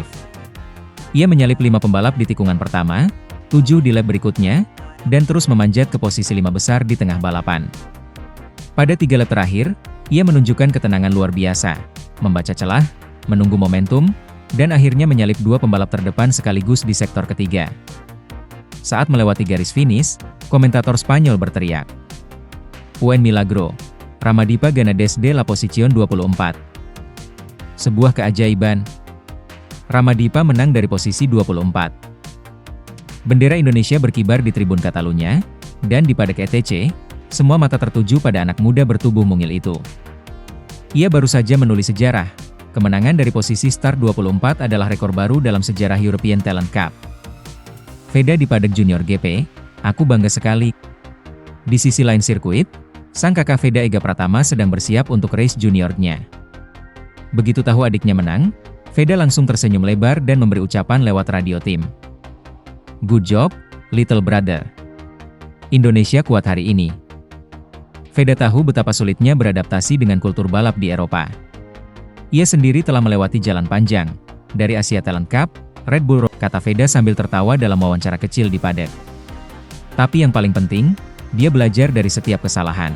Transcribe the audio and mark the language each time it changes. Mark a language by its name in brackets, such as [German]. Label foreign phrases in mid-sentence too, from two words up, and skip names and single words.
[Indonesian] Ia menyalip 5 pembalap di tikungan pertama, 7 di lap berikutnya, dan terus memanjat ke posisi 5 besar di tengah balapan. Pada 3 lap terakhir, ia menunjukkan ketenangan luar biasa, membaca celah, menunggu momentum, dan akhirnya menyalip 2 pembalap terdepan sekaligus di sektor ketiga. Saat melewati garis finish, komentator Spanyol berteriak, [Spanish] "Buen milagro, Ramadipa gana desde la posición 24." [Indonesian] Sebuah keajaiban. Ramadipa menang dari posisi 24. Bendera Indonesia berkibar di tribun Catalunya, dan di padang ETC, semua mata tertuju pada anak muda bertubuh mungil itu. Ia baru saja menulis sejarah. Kemenangan dari posisi start 24 adalah rekor baru dalam sejarah European Talent Cup. Veda di padang Junior GP, aku bangga sekali. Di sisi lain sirkuit, sang kakak Veda Ega Pratama sedang bersiap untuk race juniornya. Begitu tahu adiknya menang, Veda langsung tersenyum lebar dan memberi ucapan lewat radio tim. [English] Good job, little brother. [Indonesian] Indonesia kuat hari ini. Veda tahu betapa sulitnya beradaptasi dengan kultur balap di Eropa. Ia sendiri telah melewati jalan panjang, dari Asia Talent Cup, Red Bull Road, kata Veda sambil tertawa dalam wawancara kecil di paddock. Tapi yang paling penting, dia belajar dari setiap kesalahan.